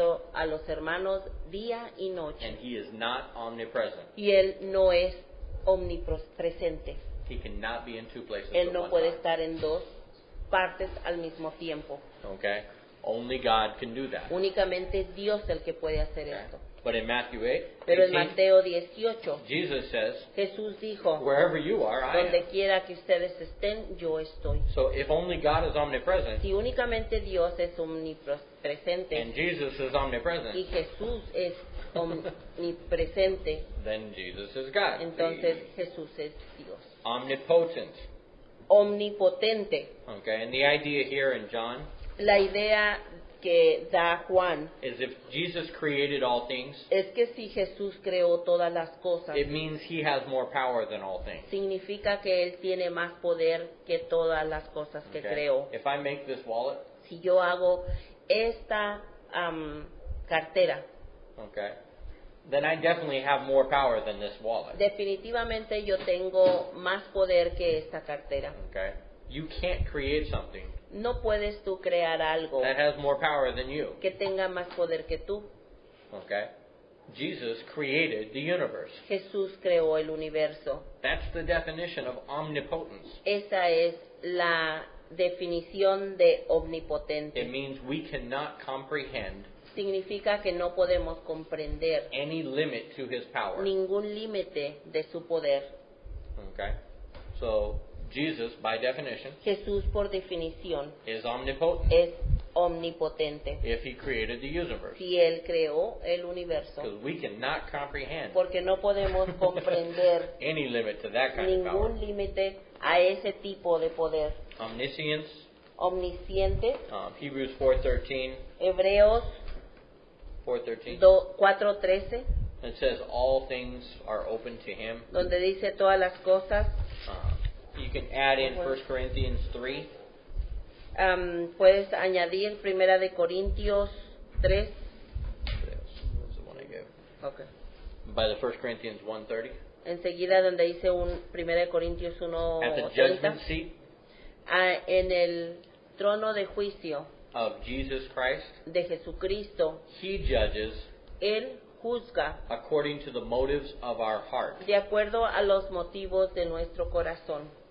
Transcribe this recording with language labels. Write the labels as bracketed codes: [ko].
[es] acusando a los hermanos día y noche. [en] And he is not omnipresent. [es] Y Él no es omnipresente. [en] He cannot be in two places [es] Él [en] at [es] no [en] one [es] puede [en] time. [es] estar en dos partes al mismo tiempo. [en] Okay, only God can do that. [es] Únicamente es Dios el que puede hacer [en] Okay. [es] esto. [en] But in Matthew 8, [es] Pero en [en] 18, [es] Mateo 18, [en] Jesus says, [es] Jesús dijo, [en] wherever you are, I [es] donde [en] am. [es] quiera que ustedes estén, yo estoy. [en] So if only God is omnipresent [es] Si únicamente Dios es omnipresente [en] and Jesus is [es] y [en] omnipresent, [es] Jesús es omnipresente, [en] then Jesus is God. [es] entonces Jesús es Dios. [en] Omnipotent. [es] Omnipotente. [en] Okay, and the idea here in John [es] La idea que da Juan [en] is if Jesus created all things, [es] es que si Jesús creó todas las cosas, [en] it means he has more power than all things. [es] significa que Él tiene más poder que todas las cosas que [en] Okay? [es] creó. [en] If I make this wallet, [es] Si yo hago esta cartera, [en] okay, then I definitely have more power than this wallet. [es] definitivamente yo tengo más poder que esta cartera. [en] Okay? You can't create something [es] No puedes tú crear algo [en] that has more power than you. [es] que tenga más poder que tú. [en] Okay? Jesus created the universe. [es] Jesús creó el universo. [en] That's the definition of omnipotence. [es] Esa es la definición de [en] It [es] omnipotente. [en] means we cannot comprehend [es] Significa que no podemos comprender [en] any limit to his power. [es] ningún límite de su poder. [en] Okay? So, Jesus, by definition, [es] Jesús, por definición, [en] is omnipotent [es] es omnipotente. [en] if he created the universe. [es] Si Él creó el universo, [en] Because we cannot comprehend [es] porque no podemos comprender [en] any limit to that kind of power. [es] ningún límite a ese tipo de poder. [en] Omniscience, [es] Omnisciente, [en] Hebrews 4:13, [es] Hebreos [en] 4:13. [es] 4:13, [en] It says all things are open to him. [es] donde dice todas las cosas. [en] You can add in 1 Corinthians 3. [es] Puedes añadir Primera de Corintios 3. [en] That's the one I gave. Okay. By the 1 Corinthians 1:30. [es] Enseguida donde dice Primera de Corintios [en] At the [es] 1:30, [en] judgment seat [es] en el trono de juicio [en] of Jesus Christ, [es] de Jesucristo, [en] he judges [es] Él juzga [en] according to the motives of our heart. [es] de acuerdo a los motivos de nuestro corazón.